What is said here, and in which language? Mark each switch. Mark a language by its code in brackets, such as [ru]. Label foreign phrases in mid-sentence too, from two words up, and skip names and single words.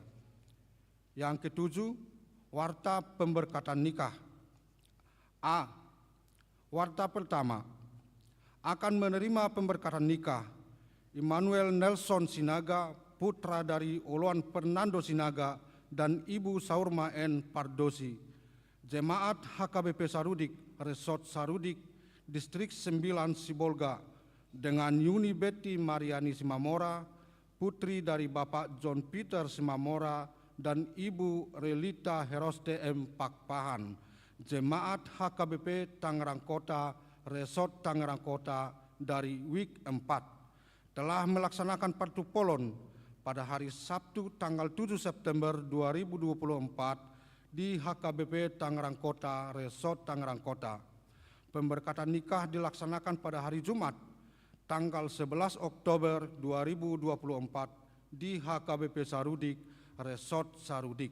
[id] Yang ketujuh, warta pemberkatan nikah. A. Warta pertama, akan menerima pemberkatan nikah Immanuel Nelson Sinaga, putra dari Oloan Fernando Sinaga dan Ibu Saurma N. Pardosi, Jemaat HKBP Sarudik, Resort Sarudik, Distrik 9 Sibolga, dengan Yuni Betty Mariani Simamora, putri dari Bapak John Peter Simamora dan Ibu Relita Heroste M. Pakpahan, Jemaat HKBP Tangerang Kota, Resort Tangerang Kota dari Week 4. Telah melaksanakan Partu Polon pada hari Sabtu tanggal 7 September 2024 di HKBP Tangerang Kota, Resort Tangerang Kota. Pemberkatan nikah dilaksanakan pada hari Jumat tanggal 11 Oktober 2024 di HKBP Sarudik, Resort Sarudik.